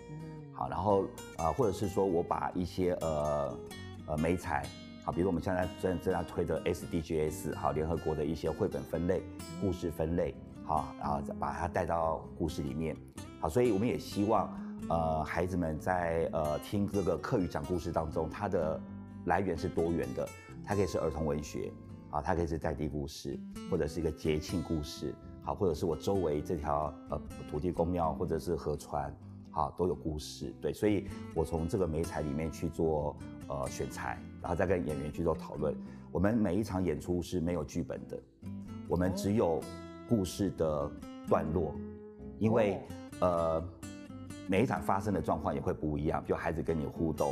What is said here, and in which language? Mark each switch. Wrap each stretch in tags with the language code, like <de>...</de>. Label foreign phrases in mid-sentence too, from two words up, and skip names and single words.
<zh>好，然後或者是說我把一些媒材，好，比如我們現在正在推的 SDGs， 好，聯合國的一些繪本分類、故事分類，好，然後把它帶到故事裡面。好，所以我們也希望孩子們在聽這個客語講故事當中，它的來源是多元的，它可以是兒童文學。啊，它可以是在地故事，或者是一個節慶故事，好，或者是我周圍這條土地公廟，或者是河川，好，都有故事，對，所以我從這個媒材裡面去做選材，然後再跟演員去做討論。我們每一場演出是沒有劇本的，我們只有故事的段落，因為每一場發生的狀況也會不一樣，就孩子跟你互動。</zh>